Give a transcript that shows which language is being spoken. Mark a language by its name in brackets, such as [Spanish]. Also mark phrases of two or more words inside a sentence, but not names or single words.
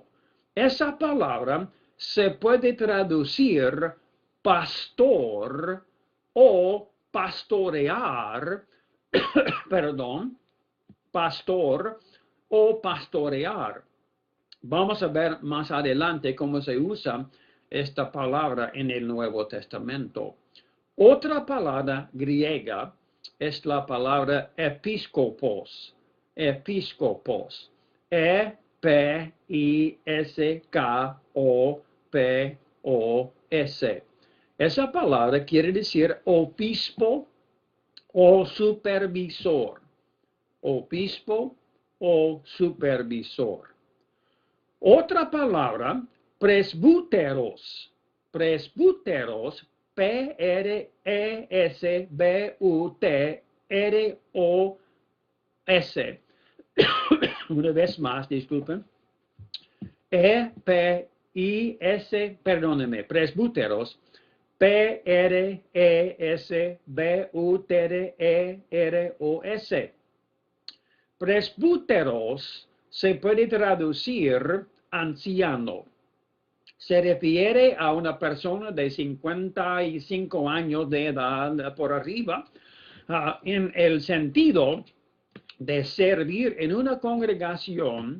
[Spanish] Esa palabra se puede traducir pastor o pastorear, perdón, pastor o pastorear. Vamos a ver más adelante cómo se usa esta palabra en el Nuevo Testamento. Otra palabra griega es la palabra episcopos. Episcopos. E-P-I-S-K-O-P-O-S. Esa palabra quiere decir obispo o supervisor. Obispo o supervisor. Otra palabra, presbúteros. Presbúteros, P-R-E-S-B-U-T-R-O-S. Una vez más, disculpen. E-P-I-S, perdónenme, presbúteros, P-R-E-S-B-U-T-R-E-R-O-S. Presbúteros se puede traducir anciano. Se refiere a una persona de 55 años de edad por arriba, en el sentido de servir en una congregación.